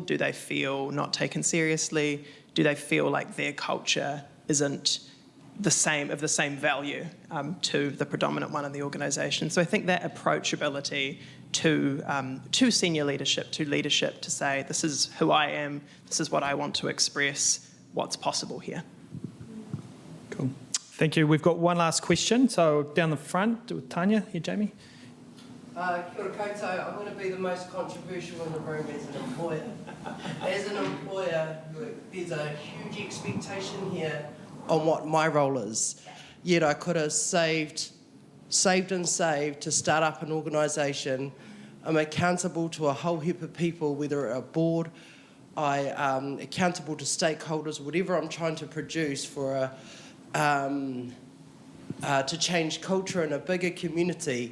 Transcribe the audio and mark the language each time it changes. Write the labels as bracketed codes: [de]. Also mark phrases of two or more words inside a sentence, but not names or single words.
[en] Do they feel not taken seriously? Do they feel like their culture isn't the same value to the predominant one in the organisation? So I think that approachability to senior leadership, to say, this is who I am, this is what I want to express, what's possible here. Cool. Thank you. We've got one last question. So down the front with Tanya, here, Jamie. [mi] Kia ora koutou. [en] I'm going to be the most controversial in the room as an employer. As an employer, there's a huge expectation here on what my role is. Yet I could have saved to start up an organisation. I'm accountable to a whole heap of people, whether a board, I'm accountable to stakeholders, whatever I'm trying to produce for to change culture in a bigger community.